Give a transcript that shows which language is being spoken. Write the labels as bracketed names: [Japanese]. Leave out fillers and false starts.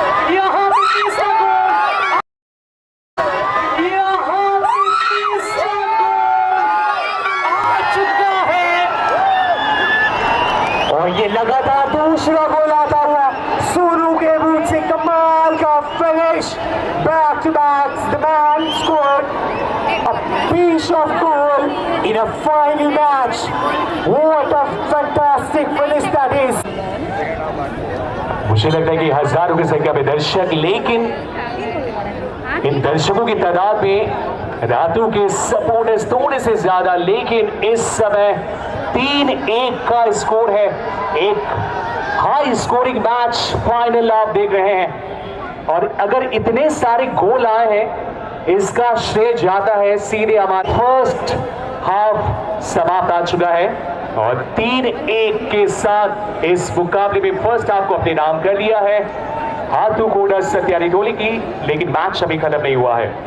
[Hindi] यहाँ पे तीसरा गोल, यहाँ पे तीसरा गोल आ चुका है और ये लगातार दूसरा गोल आता हुआ सोनू के बूट से कमाल का finish. [English] Back to back, the man scored a piece of goal in a final match. What a fantastic finish that is. [Hindi] मुझे लगता है कि हजारों की संख्या में दर्शक, लेकिन इन दर्शकों की तादाद में रातू के सपोर्टर्स थोड़े से ज्यादा, लेकिन इस समय 3-1 का स्कोर है। एक हाई स्कोरिंग मैच फाइनल आप देख रहे हैं और अगर इतने सारे गोल आए हैं इसका श्रेय जाता है सीधे हमारा फर्स्ट हाफ समाप्त आ चुका है और 3-1 के साथ इस मुकाबले में फर्स्ट हाफ को अपने नाम कर लिया है हाथू कोडर सत्यारी टोली की, लेकिन मैच अभी खत्म नहीं हुआ है।